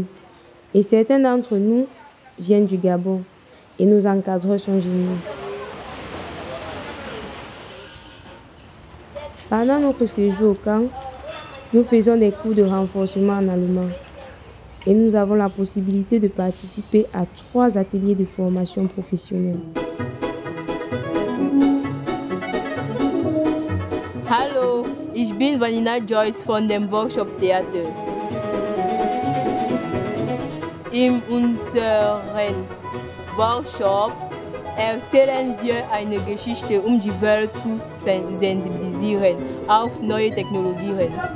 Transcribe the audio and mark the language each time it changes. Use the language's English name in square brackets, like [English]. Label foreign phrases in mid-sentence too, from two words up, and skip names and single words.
[French] Et certains d'entre nous viennent du Gabon et nos encadreurs sont géniaux. Pendant notre séjour au camp, nous faisons des cours de renforcement en allemand et nous avons la possibilité de participer à 3 ateliers de formation professionnelle. [German] Hallo, ich bin Vanina Joyce von dem Workshop Theater. In unserem Workshop erzählen wir eine Geschichte, die Welt zu sensibilisieren auf neue Technologien.